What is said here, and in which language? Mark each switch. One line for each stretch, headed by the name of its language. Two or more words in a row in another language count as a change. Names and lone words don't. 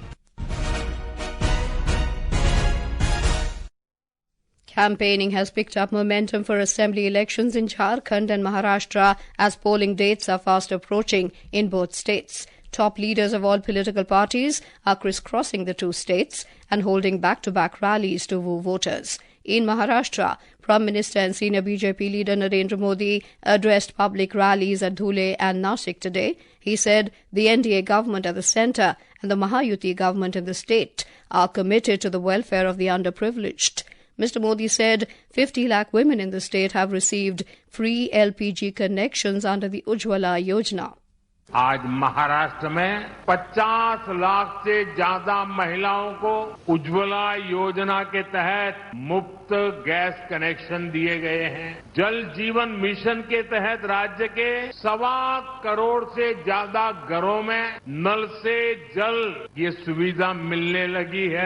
English: Campaigning has picked up momentum for assembly elections in Jharkhand and Maharashtra as polling dates are fast approaching in both states. Top leaders of all political parties are crisscrossing the two states and holding back-to-back rallies to woo voters. In Maharashtra, Prime Minister and senior BJP leader Narendra Modi addressed public rallies at Dhule and Nasik today. He said the NDA government at the centre and the Mahayuti government in the state are committed to the welfare of the underprivileged. Mr. Modi said 50 lakh women in the state have received free LPG connections under the Ujjwala Yojana.
Hindi: आज महाराष्ट्र में 50 लाख से ज्यादा महिलाओं को उज्ज्वला योजना के तहत मुफ्त
English: gas connection
Hindi: दिए गए हैं। जल जीवन मिशन के तहत राज्य के 1.25 करोड़ से ज्यादा घरों में नल से जल ये सुविधा मिलने लगी है।